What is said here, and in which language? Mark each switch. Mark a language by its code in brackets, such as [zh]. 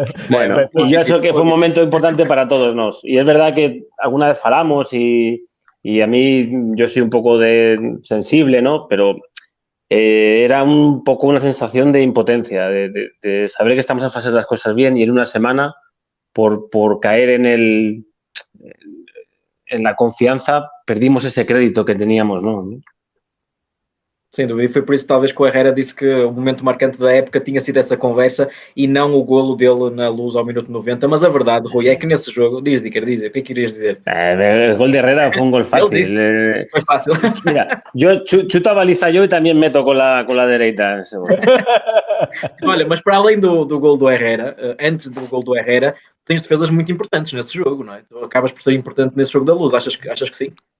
[es] Bueno, y yo creo que fue un momento importante para todos. Y es verdad que alguna vez falamos y a mí yo soy un poco sensible, ¿no? Pero era un poco una sensación de impotencia, de saber que estamos a hacer las cosas bien y en una semana, por caer en la confianza, perdimos ese crédito que teníamos, ¿no? [pt] Sem dúvida, e foi por isso talvez que o Herrera disse que o momento marcante da época tinha sido essa conversa e não o golo dele na Luz ao minuto 90, mas a verdade, Rui, é que nesse jogo, diz, Dicker, diz, o que é que irias dizer? [es] El gol de Herrera fue un gol fácil. [pt] Foi fácil. [es] Mira, yo chuto a baliza yo y también meto con la derecha. [pt] Olha, mas para além do gol do Herrera, antes do gol do Herrera, tens defesas muito importantes nesse jogo, não é? Tu acabas por ser importante nesse jogo da Luz, achas que sim?